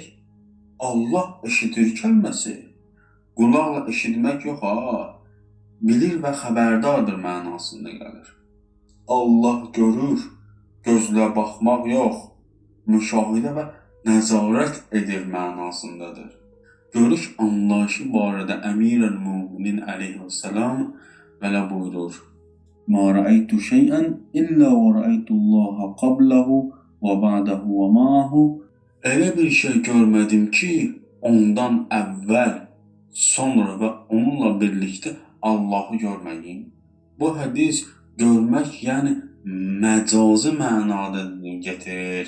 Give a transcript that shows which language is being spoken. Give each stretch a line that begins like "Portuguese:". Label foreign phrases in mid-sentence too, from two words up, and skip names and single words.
Azerbaijani: Allah eşidir kəlməsi qulaqla eşitmək yox ha, bilir və xəbərdardır mənasında gəlir. Allah görür, gözlə baxmaq yox, müşahidə və nəzarət edir mənasındadır. Görüş anlayışı barədə Əmir-əl-Müminin əleyhissalam belə buyurur.
Arabic: ما رأيت شيئا إلا و رأيت الله قبله و بعده و معه.
Azerbaijani: Elə bir şey görmədim ki, ondan əvvəl, sonra və onunla birlikdə Allahı görməyim. Bu hədis görmək, yəni məcazi mənada gətirir.